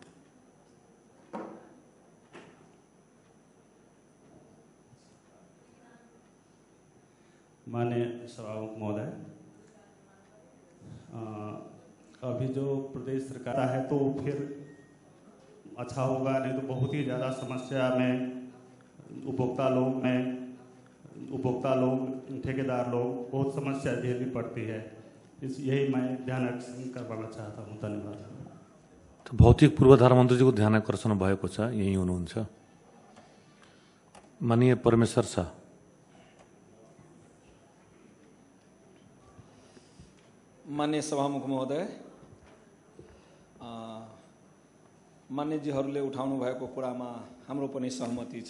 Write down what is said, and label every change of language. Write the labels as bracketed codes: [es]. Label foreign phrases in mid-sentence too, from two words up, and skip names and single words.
[hi] माननीय सभामुख महोदय, अभी जो प्रदेश सरकार है तो फिर अच्छा होगा, नहीं तो बहुत ही ज़्यादा समस्या में उपभोक्ता लोग ठेकेदार लोग बहुत समस्या झेलनी पड़ती है। यही मैं ध्यान आकर्षण करवाना चाहता हूँ। धन्यवाद। [ne] तो भौतिक पूर्वाधार मन्त्रीजीको ध्यान आकर्षण भएको छ, यही हुनुहुन्छ। माननीय परमेश्वर शाह। मान्य सभामुख महोदय, मान्यजीहरूले उठाउनु भएको कुरामा हाम्रो पनि सहमति छ।